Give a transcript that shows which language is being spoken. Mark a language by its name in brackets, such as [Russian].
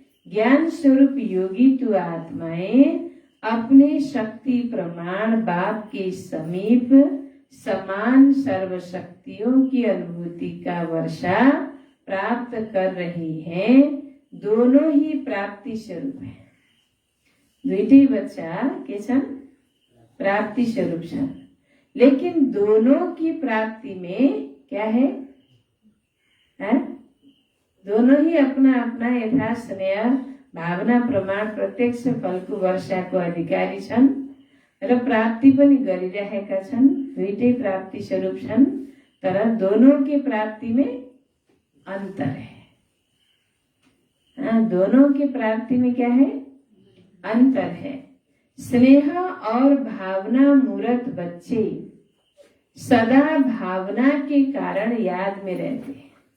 [Hindi] ज्ञान स्वरूप योगी तू आत्माएं अपने शक्ति प्रमाण बाप के समीप समान सर्वशक्तियों की अनुभूति का वर्षा प्राप्त कर रही हैं। दोनों ही प्राप्ति स्वरूप है। [Nepali] दुईटै बच्चा के छन्? प्राप्ति स्वरूप छन्। [Hindi] लेकिन दोनों की प्राप्ति में क्या है? दोनों ही अपना अपना [Nepali] यथा स्नेह भावना प्रमाण प्रत्यक्ष फलको वर्षाको अधिकारी छन् र प्राप्ति पनि गरिरहेका छन्। दुईटै प्राप्ति स्वरूप छन्, तर [Hindi] दोनों की प्राप्ति में अंतर है। दोनों की प्राप्ति में क्या है? अंतर है। स्नेह और भावना मूर्त बच्चे सदा भावना के कारण याद में रहते हैं।